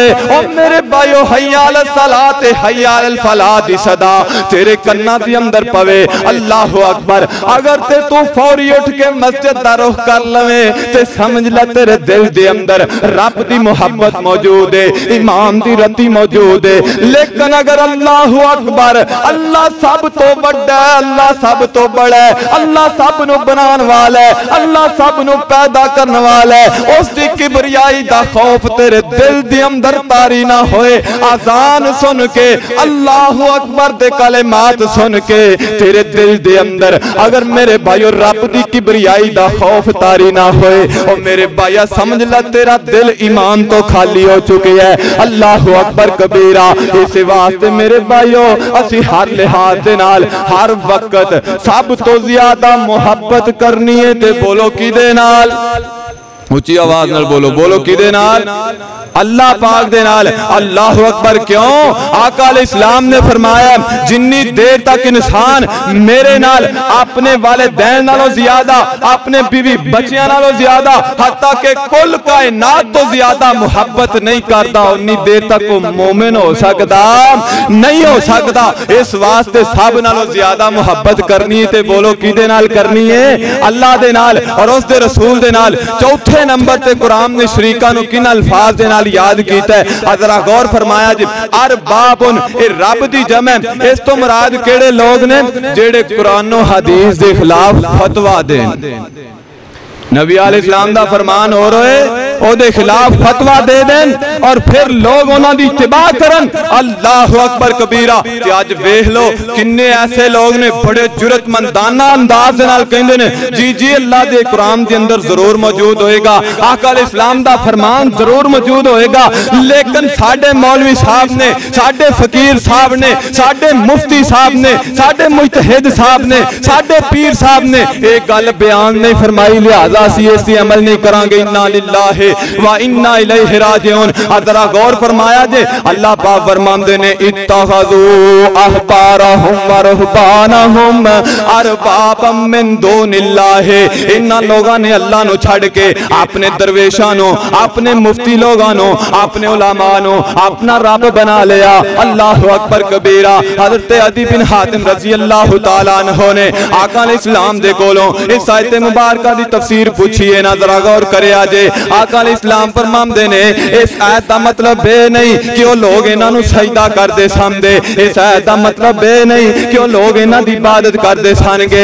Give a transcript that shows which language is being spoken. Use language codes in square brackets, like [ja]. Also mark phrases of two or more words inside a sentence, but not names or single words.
[pa] ਓ ਮੇਰੇ ਭਾਈਓ [ar] حي على الصلاة حي على الفلاح [pa] ਦੀ ਸਦਾ ਤੇਰੇ ਕੰਨਾਂ ਦੇ ਅੰਦਰ ਪਵੇ, [ar] الله أكبر [pa] ਅਗਰ ਤੇ ਤੂ ਫ਼ੌਰੀ ਉਠ ਕੇ ਮਸਜਿਦ ਦਾ ਰੁਖ਼ ਕਰ ਲਵੇ ਤੇ ਸਮਝ ਲੇ ਤੇਰੇ ਦਿਲ ਦੇ ਅੰਦਰ ਰੱਬ ਦੀ ਮੁਹੱਬਤ ਮੌਜੂਦ ਹੈ, ਈਮਾਨ ਦੀ ਰੱਤੀ ਮੌਜੂਦ ਹੈ। ਲੇਕਿਨ ਅਗਰ [ar] الله أكبر [pa] ਅੱਲਾਹ ਸਭ ਤੋ ਬੜਾ ਹੈ, ਅੱਲਾਹ ਸਭ ਤੋ ਬੜਾ ਹੈ, ਅੱਲਾਹ ਸਭ ਨੂ ਬਨਾਨੇ ਵਾਲਾ ਹੈ, ਅੱਲਾਹ ਸਭ ਨੂ ਪੈਦਾ ਕਰਨੇ ਵਾਲਾ ਹੈ, ਉਸਕੀ ਕਿਬਰਿਯਾਈ ਦਾ ਖ਼ੌਫ਼ ਤੇਰੇ ਦਿਲ ਦੇ ਅੰਦਰ ਤਾਰੀ ਨਾ ਹੋਏ, ਅਜ਼ਾਨ ਸੁਣ ਕੇ [ar] الله أكبر [pa] ਦੇ ਕਲਿਮਾਤ ਸੁਣ ਕੇ ਤੇਰੇ ਦਿਲ ਦੇ ਅੰਦਰ ਅਗਰ ਮੇਰੇ ਭਾਈਓ ਰੱਬ ਦੀ ਕਿਬਰਿਯਾਈ ਦਾ ਖ਼ੌਫ਼ ਤਾਰੀ ਨਾ ਹੋਏ, ਔਰ ਮੇਰੇ ਭਾਈਆ ਸਮਝ ਲਾ ਤੇਰਾ ਦਿਲ ਈਮਾਨ ਤੋ ਖ਼ਾਲੀ ਹੋ ਚੁਕੇ ਹੈ। [ar] الله أكبر كبيرا. [pa] ਇਸ ਵਾਸਤੇ ਮੇਰੇ ਭਾਈਓ ਅਸੀ ਹਰ ਲਿਹਾਜ਼ ਦੇ ਨਾਲ ਹਰ ਵਕ਼ਤ ਸਭ ਤੋ ਜ਼ਿਆਦਾ ਮੁਹੱਬਤ ਕਰਨੀ ਹੈ ਤੇ ਬੋਲੋ ਕਿਦੇ ਨਾਲ, ਊਂਚੀ ਆਵਾਜ਼ ਨਾਲ ਬੋਲੋ, ਬੋਲੋ ਕਿਦੇ ਨਾਲ, ਅੱਲਾਹ ਪਾਕ ਦੇ ਨਾਲ। [ar] الله أكبر [pa] ਕਿਉਂ? ਆਕ਼ਾ ਅਲੈਹਿੱਸਲਾਮ ਨੇ ਫ਼ਰਮਾਇਆ ਜਿੰਨੀ ਦੇਰ ਤਕ ਇਨਸਾਨ ਮੇਰੇ ਨਾਲ ਅਪਨੇ ਵਾਲਿਦੈਨ ਨਾਲੋਂ ਜ਼ਿਆਦਾ ਅਪਨੇ ਬੀਵੀ ਬੱਚੀਆਂ ਨਾਲੋਂ ਜ਼ਿਆਦਾ ਹੱਤਾ ਕੇ ਕੁੱਲ ਕਾਇਨਾਤ ਤੋ ਜ਼ਿਆਦਾ ਮੁਹੱਬਤ ਨਹੀਂ ਕਰਤਾ ਉੱਨੀ ਦੇਰ ਤਕ ਵੋ ਮੋਮਿਨ ਹੋ ਸਕਤਾ ਨਹੀਂ ਹੋ ਸਕਤਾ। ਇਸ ਵਾਸਤੇ ਸਭ ਨਾਲੋਂ ਜ਼ਿਆਦਾ ਮੁਹੱਬਤ ਕਰਨੀ ਹੈ ਤੇ ਬੋਲੋ ਕਿਦੇ ਨਾਲ ਕਰਨੀ ਹੈ, ਅੱਲਾਹ ਦੇ ਨਾਲ ਔਰ ਉਸ ਦੇ ਰਸੂਲ ਦੇ ਨਾਲ। ਚੌਥੇ ਨੰਬਰ ਤੇ ਕ਼ੁਰਆਨ ਨੇ ਸ਼ਰੀਕਾਂ ਨੂੰ ਕਿਨ ਅਲਫ਼ਾਜ਼ ਦੇ ਨਾਲ ਯਾਦ ਕੀਤਾ ਹੈ, ਜ਼ਰਾ ਗ਼ੌਰ ਫ਼ਰਮਾਇਆ ਜੀ ਅਰਬਾਬੁਨ ਏ ਰੱਬ ਦੀ ਜਮਾ ਹੈ। ਇਸ ਤੋ ਮੁਰਾਦ ਕੇੜੇ ਲੋਗ ਨੇ ਜੇੜੇ ਕ਼ੁਰਆਨ ਔਰ ਹਦੀਸ ਦੇ ਖ਼ਿਲਾਫ਼ ਫ਼ਤਵਾ ਦੇਣ। ਨਬੀ ਅਲੈਹਿੱਸਲਾਮ ਦਾ ਫ਼ਰਮਾਨ ਹੋ ਰਹੇ ਓਦੇ ਖ਼ਿਲਾਫ਼ ਫ਼ਤਵਾ ਦੇ ਦੇਣ ਔਰ ਫਿਰ ਲੋਗ ਉਨ੍ਹਾਂ ਦੀ ਇੱਤਿਬਾ ਕਰਨ। [ar] الله أكبر كبيرا. [pa] ਤੇ ਅੱਜ ਵੇਖ ਲੋ ਕਿੰਨੇ ਐਸੇ ਲੋਗ ਨੇ ਬੜੇ ਜੁਰਅਤਮੰਦਾਨਾ ਅੰਦਾਜ਼ ਦੇ ਨਾਲ ਕਹੰਦੇ ਨੇ ਜੀ ਜੀ ਅੱਲਾਹ ਦੇ ਕ਼ੁਰਆਨ ਦੇ ਅੰਦਰ ਜ਼ਰੂਰ ਮੌਜੂਦ ਹੋਏਗਾ, ਆਕ਼ਾ ਅਲੈਹਿੱਸਲਾਮ ਦਾ ਫ਼ਰਮਾਨ ਜ਼ਰੂਰ ਮੌਜੂਦ ਹੋਏਗਾ, ਲੇਕਿਨ ਸਾਡੇ ਮੌਲਵੀ ਸਾਹਬ ਨੇ, ਸਾਡੇ ਫ਼ਕੀਰ ਸਾਹਬ ਨੇ, ਸਾਡੇ ਮੁਫ਼ਤੀ ਸਾਹਬ ਨੇ, ਸਾਡੇ ਮੁਜਤਹਿਦ ਸਾਹਬ ਨੇ, ਸਾਡੇ ਪੀਰ ਸਾਹਬ ਨੇ ਏਕ ਗੱਲ ਬਯਾਨ ਨਹੀਂ ਫ਼ਰਮਾਈ, ਲਿਹਾਜ਼ਾ ਅਸੀ ਅਮਲ ਨਹੀਂ ਕਰਾਂਗੇ। [ar] إنا لله وإنا إليه راجعون. [pa] ਜ਼ਰਾ ਗ਼ੌਰ ਫ਼ਰਮਾਇਆ ਜੇ ਅੱਲਾਹ ਪਾਕ ਫ਼ਰਮਾਂਦੇ ਨੇ [ar] اتخذوا أحبارهم ورهبانهم أربابا من دون الله. [pa] ਇਨ੍ਹਾਂ ਲੋਗਾਂ ਨੇ ਅੱਲਾਹ ਨੂ ਛੱਡ ਕੇ ਅਪਨੇ ਦਰਵੇਸ਼ਾਂ ਨੂ, ਅਪਨੇ ਮੁਫ਼ਤੀ ਲੋਗਾਂ ਨੂ, ਅਪਨੇ ਉਲਮਾ ਨੂ ਅਪਨਾ ਰੱਬ ਬਨਾ ਲਿਆ। [ar] الله أكبر كبيرا. [pa] ਹਜ਼ਰਤ ਅਦੀ ਬਿਨ ਹਾਤਿਮ [ar] رضي الله تعالى عنه [pa] ਨੇ ਆਕ਼ਾ ਅਲੈਹਿੱਸਲਾਮ ਦੇ ਕੋਲੋਂ ਇਸ ਆਯਤ ਮੁਬਾਰਕਾ ਦੀ ਤਫ਼ਸੀਰ ਪੁੱਛੀ ਏ ਨਾ, ਜ਼ਰਾ ਗ਼ੌਰ ਕਰੇ ਆਜੇ। ਆਕ਼ਾ ਅਲੈਹਿੱਸਲਾਮ ਫ਼ਰਮਾਂਦੇ ਨੇ ਇਸ ਆਯਤ ਦਾ ਮਤਲਬ ਯੇ ਨਹੀਂ ਕਿ ਵੋ ਲੋਗ ਇਨ੍ਹਾਂ ਨੂ ਸਜਦਾ ਕਰਦੇ ਸਮਝਦੇ, ਇਸ ਆਯਤ ਦਾ ਮਤਲਬ ਯੇ ਨਹੀਂ ਕਿ ਵੋ ਲੋਗ ਇਨ੍ਹਾਂ ਦੀ ਇਬਾਦਤ ਕਰਦੇ ਸਨਗੇ।